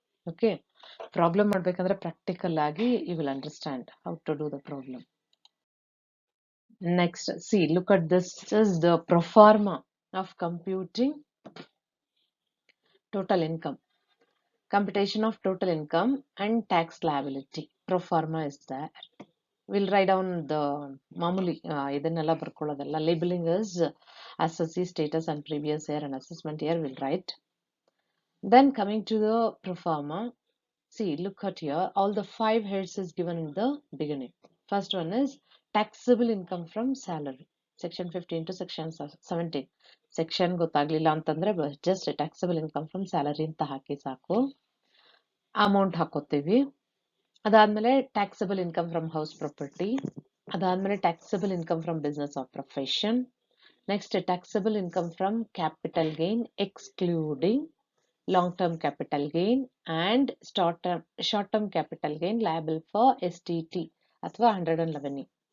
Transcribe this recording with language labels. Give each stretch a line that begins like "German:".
English: okay, problem
Kannada: ಮಾಡ್ಬೇಕಂದ್ರೆ
English: practical
Kannada: ಆಗಿ
English: You will understand how to do the problem. Next see look at this is the proforma of computing total income, computation of total income and tax liability. Proforma is there. We'll write down the
Kannada: ಮಾಮೂಲಿ ಇದನ್ನೆಲ್ಲ ಬರ್ಕೊಳ್ಳೋದಲ್ಲ.
English: Labeling is assessee status and previous year and assessment year we'll write. Then coming to the proforma, see look at here, all the 5 heads is given in the beginning. First one is taxable income from salary, section 15 to section 17.
Kannada: Section ಗೊತ್ತಾಗ್ಲಿಲ್ಲ ಅಂತಂದ್ರೆ
English: just taxable income from salary
Kannada: ಅಂತ ಹಾಕಿ ಸಾಕು, amount ಹಾಕೋತೀವಿ.
English: ಅದಾದ್ಮೇಲೆ taxable income from house property, ಅದಾದ್ಮೇಲೆ taxable income from business of profession, next taxable income from capital gain excluding long term capital gain and short term capital gain liable for STT ಅಥವಾ 111E.